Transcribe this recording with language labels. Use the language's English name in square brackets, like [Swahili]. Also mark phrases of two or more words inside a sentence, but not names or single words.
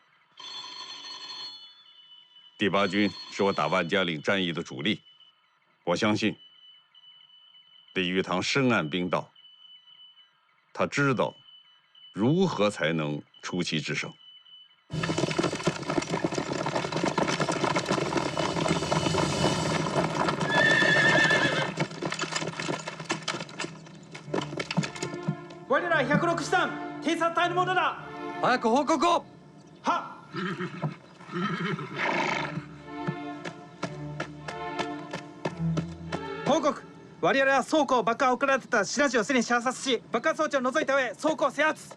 [Chinese] 第8军是我打万家岭战役的主力，我相信李玉堂深谙兵道，他知道如何才能出奇制胜。 [Japanese] 我ら106師団偵察隊のものだ。早く報告を。はっ。報告。我々は倉庫を爆破を行ってた品地をすでに射殺し、爆破装置を除いた上倉庫を制圧。